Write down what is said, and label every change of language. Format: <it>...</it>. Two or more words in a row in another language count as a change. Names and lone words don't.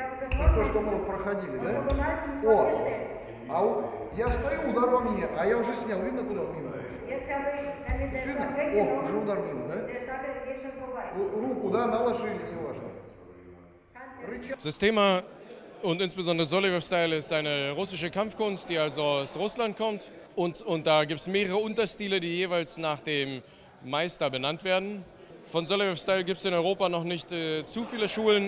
<ru>То, что мы проходили, да? О, а вот я стою, удар во мне, а я уже снял, видно, куда мимо? Видно? О, уже удар мимо, да? Руку, да, наложили, неважно.</ru> <de>Systema und insbesondere Solovjev-Style ist eine russische Kampfkunst, die also aus Russland kommt. Und da gibt es mehrere Unterstile, die jeweils nach dem Meister benannt werden. Von Solovjev-Style gibt es in Europa noch nicht zu viele Schulen.</de>